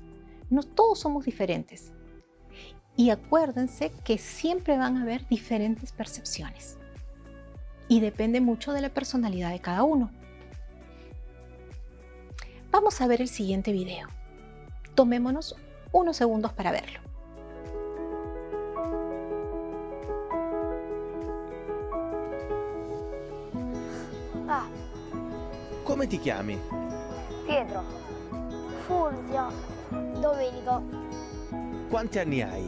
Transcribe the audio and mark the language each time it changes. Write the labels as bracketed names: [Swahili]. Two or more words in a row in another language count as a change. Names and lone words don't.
[Spanish] No todos somos diferentes. Y acuérdense que siempre van a haber diferentes percepciones. Y depende mucho de la personalidad de cada uno. Vamos a ver el siguiente video. Tomémonos unos segundos para verlo. [Italian] Come ti chiami? Pietro. Fulvio. Domenico. Quanti anni hai?